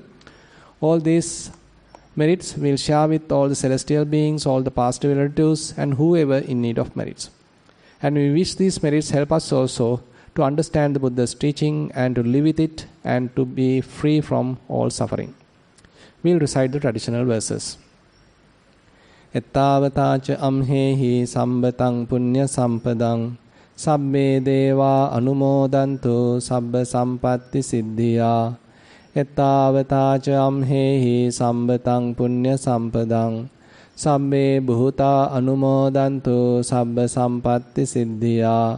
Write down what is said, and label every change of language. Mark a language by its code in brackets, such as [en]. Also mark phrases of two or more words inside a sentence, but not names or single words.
[en] All these merits we'll share with all the celestial beings, all the past relatives, and whoever in need of merits. And we wish these merits help us also to understand the Buddha's teaching and to live with it and to be free from all suffering. We'll recite the traditional verses. [pi] Ettavatacha amhehi sambatang punya sampadang sabbe deva anumodantu sabba sampatti siddhiya. Ettavatacha amhehi sambatang punya sampadang sabbe bhuta anumodantu sabba sampatti siddhiya.